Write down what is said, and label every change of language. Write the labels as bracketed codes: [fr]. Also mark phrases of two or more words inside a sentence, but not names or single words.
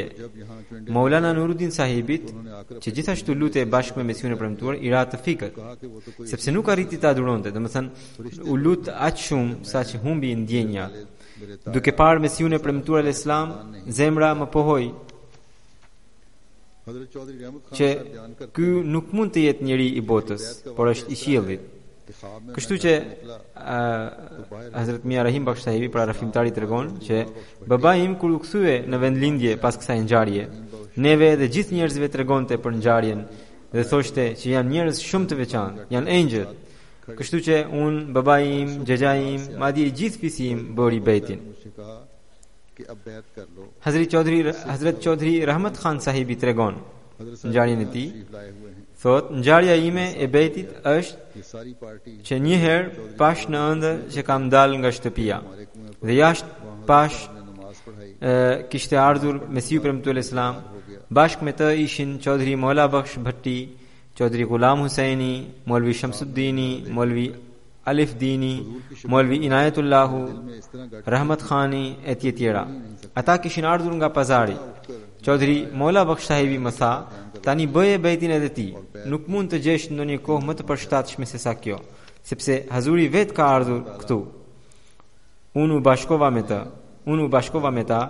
[ur] جب یہاں ٹوئنٹی [sq] Maulana Nuruddin sahibit, që gjithashtu lutej bashkë me Mesiun e premtuar, i ra të fikët, [ur] کہا کہ وہ تو کوئی [sq] sepse nuk arriti ta adhuronte, domethënë u lut aq shumë sa që humbi ndjenjat. [ur] मेरे [sq] Duke parë Mesiun e premtuar Islam, zemra më pohoi [ur] हजरत चौधरी रहमत खान [sq] që [ur] صاحب بیان کرتے [sq] ky nuk mund të jetë njeri i botës, por është i qiellit. [ur] کہ خواب میں [sq] Kështu që Hazrat Mia Rahim Bakhsh sahibi pra rafimtari tregon që babai im kur u kthye në vendlindje pas kësaj ngjarje, neve dhe gjithë njerëzve tregonte për ngjarjen dhe thoshte që janë njerëz shumë të veçantë, janë engjëll. Kështu që unë, babai im, xhaxhai im, madje i gjithë fisi im bëri bejtin. [ur] مجھ سے کہا کہ اب بیعت کر لو. [sq] Hazrat Chaudhry Rahmat Khan sahibi tregon [ur] हजरत [sq] ngjarjen e tij. [ur] تشریف لائے ہوئے ہیں. [sq] Thot, ngjarja ime e bejtit është [ur] یہ ساری پارٹی [sq] që një herë pash në ëndër që kam dalë nga shtëpia dhe jashtë pash [ur] نے نماز پڑھائی [sq] kishte ardhur Mesiu premtuar Islam, bashkë me të ishin Chaudhry Mola Bakhsh Bhatti, Chaudhry Ghulam Husaini, Molvi Shamsuddini, Molvi Alif Dini, Molvi Inayatullahu, [ur] میں اس طرح گاڑی [sq] Rahmat Khani e tjera. Ata kishin ardhur nga pazari. Chaudhry Mola Bakhsh sahibi më tha, tani bëje bejtin edhe ti. Nuk mund të gjesh ndonjë kohë më të përshtatshme se sa kjo, sepse Hazuri vet ka ardhur këtu. Unë u bashkova me ta.